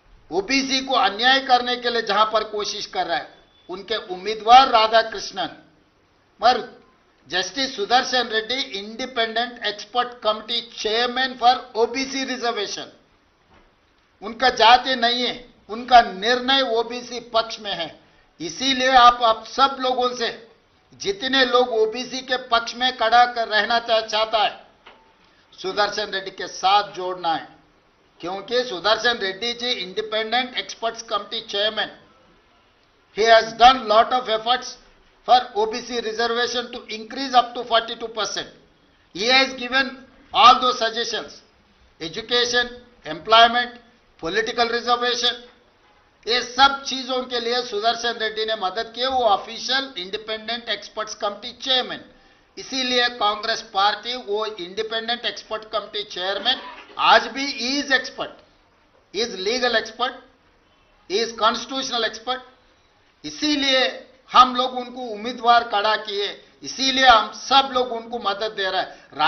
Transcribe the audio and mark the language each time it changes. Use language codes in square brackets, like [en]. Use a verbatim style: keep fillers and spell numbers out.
[hi] OBC को अन्याय करने के लिए जहां पर कोशिश कर रहा है, उनके उम्मीदवार राधा कृष्णन पर justice Sudarshan Reddy independent expert committee chairman for OBC reservation, उनका जाति नहीं है, उनका निर्णय ओबीसी पक्ष में है. इसीलिए आप आप सब लोगों से, जितने लोग ओबीसी के पक्ष में खड़ा कर रहना चाहता है सुदर्शन रेड्डी के साथ जोड़ना है. क्योंकि Sudarshan Reddy ji independent experts committee chairman, [en] he has done lot of efforts for O B C reservation to increase up to forty-two percent. He has given all those suggestions, education, employment, political reservation, [hi] ये सब चीजों के लिए सुदर्शन रेड्डी ने मदद की है, वो official independent experts committee chairman. इसीलिए कांग्रेस पार्टी वो इंडिपेंडेंट एक्सपर्ट कमिटी चेयरमैन आज भी is expert, is legal expert, is constitutional expert, इसीलिए हम लोग उनको उम्मीदवार खड़ा किए, इसीलिए हम सब लोग उनको मदद दे रहे हैं।